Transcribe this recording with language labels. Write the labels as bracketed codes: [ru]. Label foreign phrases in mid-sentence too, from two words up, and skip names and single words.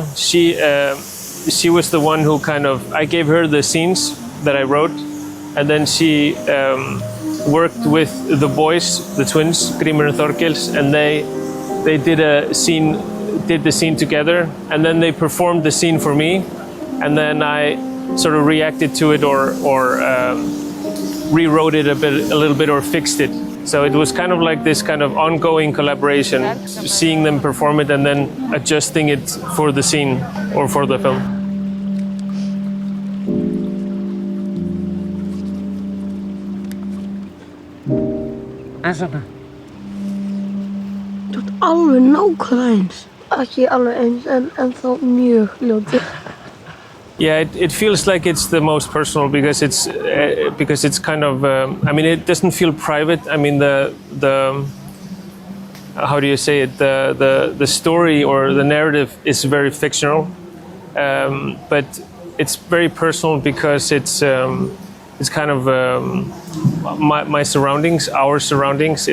[en] she was the one who I gave her the scenes that I wrote, and then she worked with the boys, the twins, Grímur and Þorkels, and they did the scene together, and then they performed the scene for me, and then I sort of reacted to it or rewrote it a little bit or fixed it. So it was kind of like this kind of ongoing collaboration, seeing them perform it and then adjusting it for the scene or for the film. [is] Þú ert alveg nákvæmlega eins. Ekki alveg eins, en þá mjög ljótur. [en] Yeah, it feels like it's the most personal because it's kind of. I mean, it doesn't feel private. I mean, the how do you say it? The story or the narrative is very fictional, but it's very personal because it's kind of my surroundings, our surroundings.